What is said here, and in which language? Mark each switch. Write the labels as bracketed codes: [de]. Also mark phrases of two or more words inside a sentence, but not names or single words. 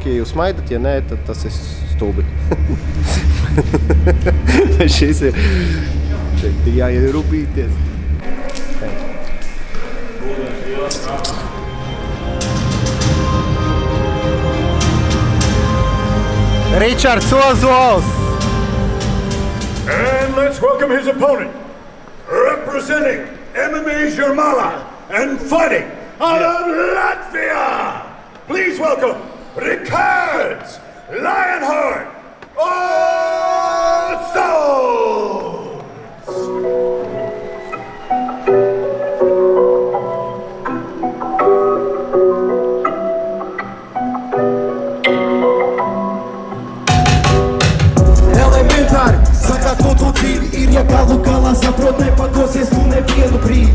[lv] Ja jūs smaidat, ja nē, tad tas ir stulbi. Šis ir, šeit ir jāierūpīties. Ričards Ozols! [en] And let's welcome his opponent, representing MMA Jurmala and fighting out of Latvia. Please welcome Ricards Lionheart Ozols! [lv] Sakārto to dzīvi ir, ja galu galā saprot, nepadosies tu nevienu brīdi.